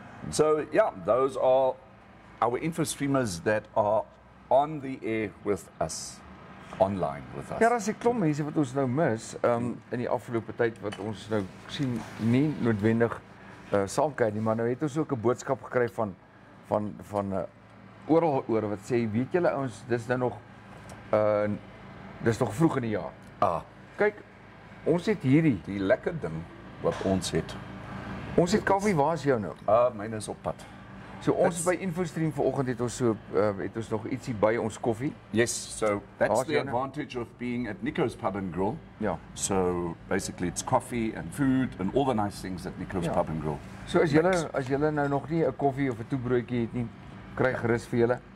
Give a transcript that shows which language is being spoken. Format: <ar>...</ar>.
<en>So yeah, those are our info streamers that are on the air with us, online with us.</en> <af>Ja, daar's 'n klomp mense wat ons nou mis in die afgelope tyd wat ons nou sien nie noodwendig saamkyk nie, maar nou het ons ook 'n boodskap gekry van oral oor wat sê, weet julle ouens, dis nou nog dis nog vroeg in die jaar. Kyk, ons het hierdie. Die lekker ding wat ons het. Ons het koffie, waar is jou nou? Myne is op pad. So ons by InfoStream vanoggend het ons het ons nog ietsie by ons koffie.</af> <en>Yes, so that's the Jana? advantage of being at Nico's Pub and Grill.</en> <af>Ja.</af> <en>So basically it's coffee and food and all the nice things that Nico's Pub and Grill.</en> <af>So as julle nou nog nie 'n koffie of 'n toebroodjie het nie, kry gerus vir julle.</af>